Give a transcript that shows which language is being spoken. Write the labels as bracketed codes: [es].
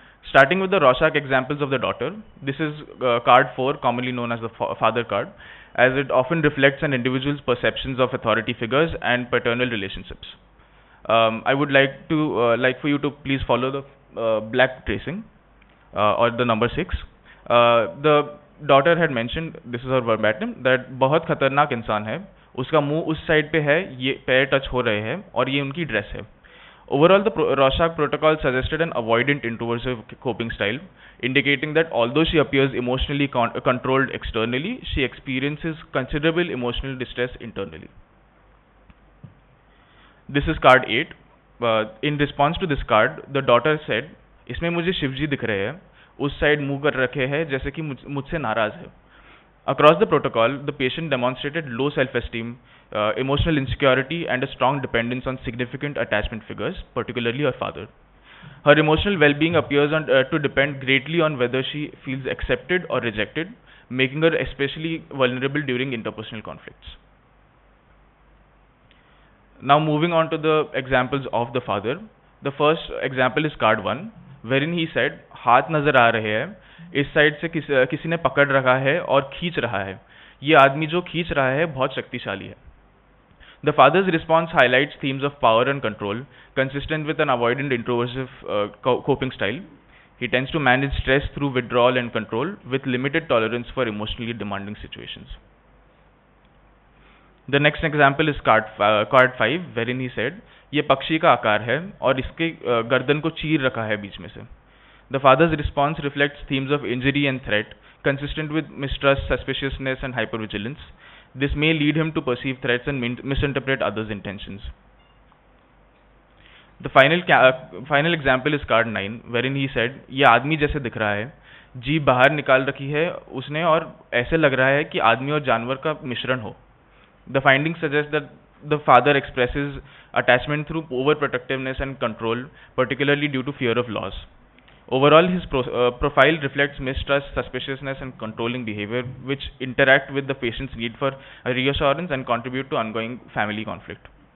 [en] Starting with the Rorschach examples of the daughter, this is card 4, commonly known as the father card, as it often reflects an individual's perceptions of authority figures and paternal relationships. I would like for you to please follow the black tracing, or the number 6. The daughter had mentioned, this is her verbatim, that [hi] बहुत खतरनाक इंसान है, उसका मुंह उस side पे है, ये पैर टच हो रहे हैं और ये उनकी ड्रेस है. [en] Overall, the Rorschach protocol suggested an avoidant introversive coping style, indicating that although she appears emotionally controlled externally, she experiences considerable emotional distress internally. This is card 8. In response to this card, the daughter said, [hi] इसमें मुझे शिवजी दिख रहे हैं, उस side मुंह कर रखे हैं जैसे कि मुझसे नाराज है. [en] Across the protocol, the patient demonstrated low self-esteem, emotional insecurity, and a strong dependence on significant attachment figures, particularly her father. Her emotional well-being appears to depend greatly on whether she feels accepted or rejected, making her especially vulnerable during interpersonal conflicts. Now moving on to the examples of the father. The first example is card 1, wherein he said, [hi] हाथ नजर आ रहे हैं, इस side से किसी ने पकड़ रखा है और खींच रहा है. ये आदमी जो खींच रहा है बहुत शक्तिशाली है. [en] The father's response highlights themes of power and control, consistent with an avoidant introversive coping style. He tends to manage stress through withdrawal and control, with limited tolerance for emotionally demanding situations. The next example is card 5, wherein he said, [hi] ये पक्षी का आकार है और इसके गर्दन को चीर रखा है बीच में से. [en] The father's response reflects themes of injury and threat, consistent with mistrust, suspiciousness, and hypervigilance. This may lead him to perceive threats and misinterpret others' intentions. The final example is card 9, wherein he said, [hi] ये आदमी जैसे दिख रहा है, जीभ बाहर निकाल रखी है उसने और ऐसे लग रहा है कि आदमी और जानवर का मिश्रण हो. [en] The findings suggest that the father expresses attachment through overprotectiveness and control, particularly due to fear of loss. Overall, his profile reflects mistrust, suspiciousness, and controlling behavior, which interact with the patient's need for reassurance and contribute to ongoing family conflict.